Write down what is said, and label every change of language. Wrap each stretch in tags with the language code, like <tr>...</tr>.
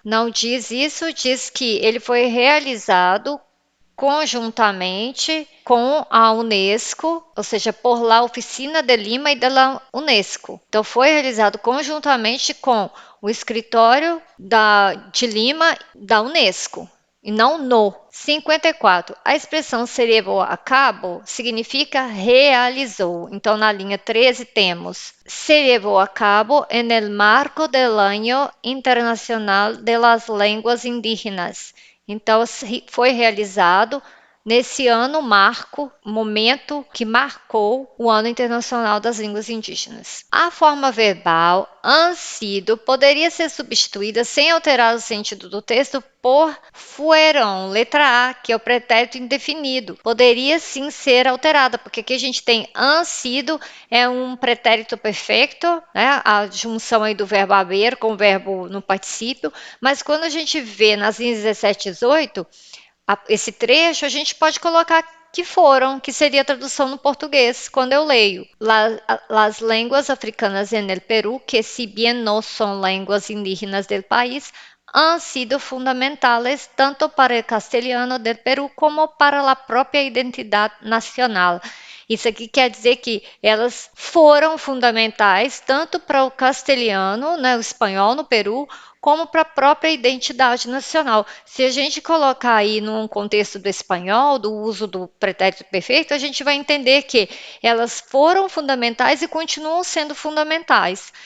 <pt>Não diz isso, diz que ele foi realizado conjuntamente com a Unesco, ou seja,</pt> <es>por la Oficina de Lima</es> <pt>e da Unesco. Então foi realizado conjuntamente com o escritório de Lima da Unesco. E não no. 54. A expressão se llevó a cabo significa realizou. Então, na linha 13 temos</pt> <es>se llevó a cabo en el marco del Año Internacional de las Lenguas Indígenas.</es> <pt>Então, foi realizado nesse ano momento que marcou o Ano Internacional das Línguas Indígenas. A forma verbal han sido poderia ser substituída sem alterar o sentido do texto por fueron, letra A, que é o pretérito indefinido. Poderia sim ser alterada, porque aqui a gente tem han sido, é um pretérito perfeito, né? A junção aí do verbo haver com o verbo no particípio, mas quando a gente vê nas linhas 17 e 18, esse trecho a gente pode colocar que foram, que seria a tradução no português, quando eu leio.</pt> <es>Las lenguas africanas en el Perú, que si bien no son lenguas indígenas del país, han sido fundamentales tanto para el castellano del Perú como para la</es> <pt>própria identidade nacional. Isso aqui quer dizer que elas foram fundamentais tanto para o castelhano, né, o espanhol no Peru, como para a própria identidade nacional. Se a gente colocar aí num contexto do espanhol, do uso do pretérito perfeito, a gente vai entender que elas foram fundamentais e continuam sendo fundamentais.</pt>